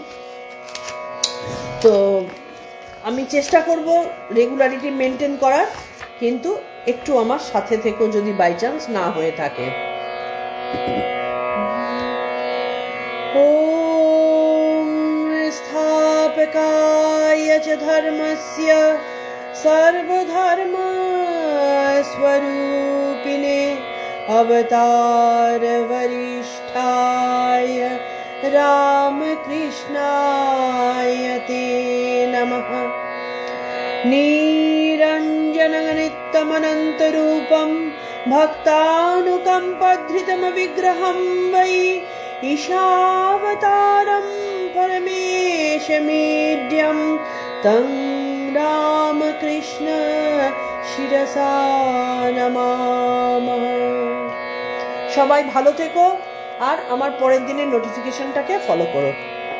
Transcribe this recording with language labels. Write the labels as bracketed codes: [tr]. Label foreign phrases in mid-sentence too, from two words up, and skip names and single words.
[bn] তো আমি চেষ্টা করব [en] regularity maintain [bn] করার, কিন্তু একটু আমার সাথে থেকেও যদি [en] by chance [bn] না হয়ে থাকে। [sa] ওম স্থাপকায় চ ধর্মস্য সর্বধর্ম स्वरूपिणे अवतार वरिष्ठाय रामकृष्णाय ते नमः। निरञ्जननित्यमनन्तरूपं भक्तानुकम्पधृतमविग्रहं वै ईशावतारं परमेशमीड्यं तं रामकृष्ण শিরসা নমামঃ। [bn] সবাই ভালো থেকো আর আমার পরের দিনের নোটিফিকেশনটাকে ফলো করো।